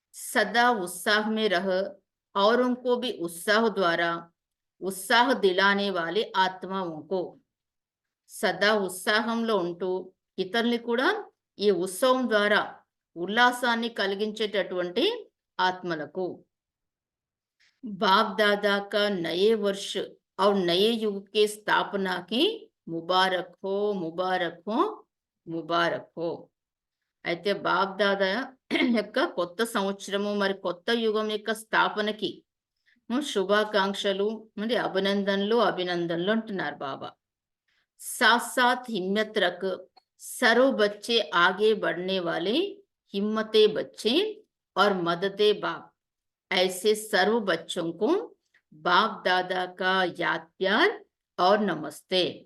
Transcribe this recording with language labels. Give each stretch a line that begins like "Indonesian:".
Hindi: సదా उत्साह में रह औरों को भी उत्साह द्वारा उत्साह दिलाने वाले आत्माओं को,
Telugu: సదా ఉత్సాహంలో ఉంటూ ఇతరుల్ని కూడా ఈ ఉత్సవం ద్వారా ఉల్లాసాన్ని కలిగించేటటువంటి ఆత్మలకు.
Hindi: बाप दादा का नए वर्ष और नए युग के स्थापना की मुबारक हो, मुबारक हो, मुबारक हो.
Telugu: అయితే బాప్ దాదా యొక్క కొత్త సంవత్సరము మరి కొత్త యుగం యొక్క స్థాపనకి శుభాకాంక్షలు, మరి అభినందనలు అంటున్నారు బాబా.
Hindi: साथ साथ हिम्मत रख सर्व बच्चे आगे बढ़ने वाले हिम्मते बच्चे और मददे बाप, ऐसे सर्व बच्चों को बाप दादा का याद प्यार और नमस्ते.